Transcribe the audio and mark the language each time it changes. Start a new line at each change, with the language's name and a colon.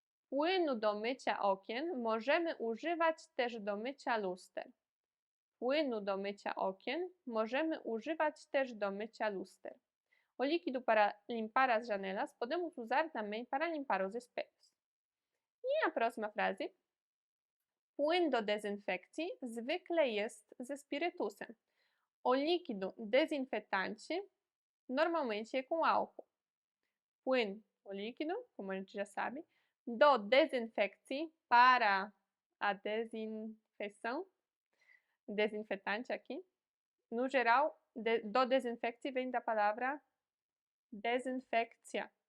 Polish: Płynu do mycia okien możemy używać też do mycia luster. Płynu do mycia okien możemy używać też do mycia luster.
Portuguese: O líquido para limpar as janelas podemos usar também para limpar os espelhos. E a próxima frase?
Polish: Płyn do dezynfekcji zwykle jest ze spirytusem.
Portuguese: O líquido desinfetante normalmente é com álcool. Płyn, o líquido, como a gente já sabe. Do desinfekcji, para a desinfecção. Desinfetante aqui. No geral, do desinfekcji vem da palavra desinfectia.